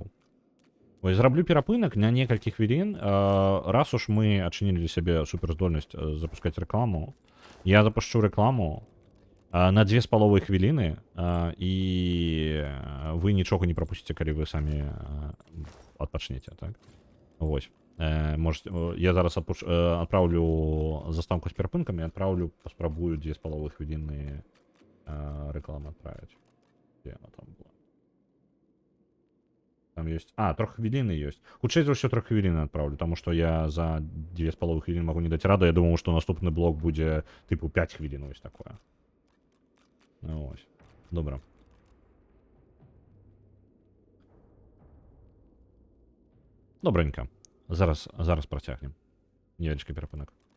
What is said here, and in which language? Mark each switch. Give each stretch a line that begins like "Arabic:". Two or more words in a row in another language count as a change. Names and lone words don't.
Belarusian: Вось, зраблю перапынак на некалькі хвілін. Раз уж мы адчынілі для сябе суперздольнасць запускаць рэкламу, я запушчу рэкламу на 2,5 хвіліны, і вы нічога не прапусціце, калі вы самі адпачнеце, так? Вось. Я зараз адпраўлю заставку з перапынкамі, адпраўлю, паспрабую 2,5 хвіліны
Russian: рекламу отправить. Где она там была? Там есть... 3 хвилины есть.
Belarusian: Хутчэй за ўсё
Russian: 3 хвилины отправлю, потому что я за 2,5 хвилин могу не дать рада. Я думал, что наступный блок будет типу 5 хвилин, ось такое.
Ukrainian: Ну, ось. Добре. Добренько. Зараз протягнем. Невеличкий перепинок.